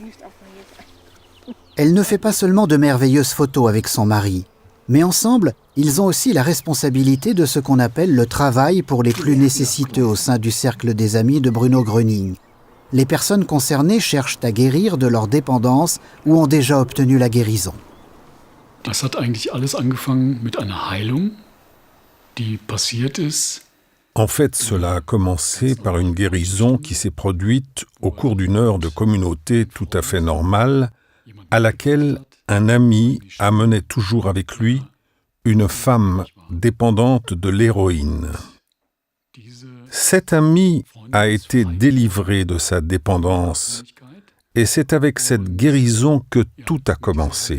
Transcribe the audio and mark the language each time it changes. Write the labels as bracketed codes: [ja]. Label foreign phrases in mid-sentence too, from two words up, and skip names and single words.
[fr] Elle ne fait pas seulement de merveilleuses photos avec son mari, mais ensemble, ils ont aussi la responsabilité de ce qu'on appelle le travail pour les plus nécessiteux au sein du cercle des amis de Bruno Gröning. Les personnes concernées cherchent à guérir de leur dépendance ou ont déjà obtenu la guérison. [de] Das hat eigentlich alles angefangen mit einer Heilung, die passiert ist. [fr] En fait, cela a commencé par une guérison qui s'est produite au cours d'une heure de communauté tout à fait normale, à laquelle un ami amenait toujours avec lui une femme dépendante de l'héroïne. Cet ami a été délivré de sa dépendance, et c'est avec cette guérison que tout a commencé.